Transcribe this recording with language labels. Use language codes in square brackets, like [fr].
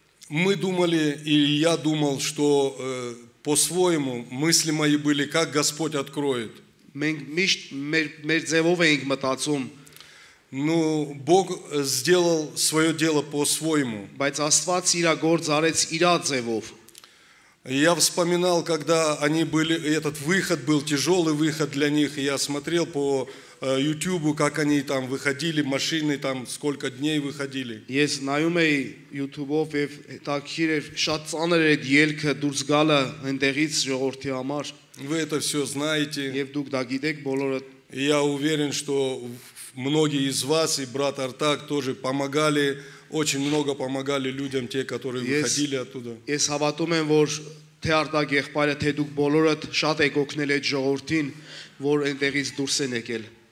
[ru] Мы думали, и я думал, что по-своему мысли мои были, как Господь откроет. [hy] Մենք միշտ մեր ձևով էինք мտածում, [ru] Ну, Бог сделал свое дело по-своему. [hy] բայց Աստված իր գործ արեց իր ձևով։ [ru] Я вспоминал, когда они были, этот выход был тяжелый выход для них, и я смотрел по YouTube, как они там выходили, машины там сколько дней выходили. [hy] Ես նայում էի YouTube-ով եւ հետաքրիր էր շատ ծանր էր այդ ելքը դուրս գալը այնտեղից ժողովրդի համար [ru] Вы это все знаете. [hy] եւ դուք դա գիտեք բոլորը։ [ru] И я уверен, что многие из вас, и брат Артак тоже помогали, очень много помогали людям, те, которые выходили оттуда. [hy] Ես հավատում եմ, որ թե Արտակ եղբայրը, թե դուք բոլորդ շատ եք օգնել այդ ժողովրդին, որ այնտեղից դուրս են եկել։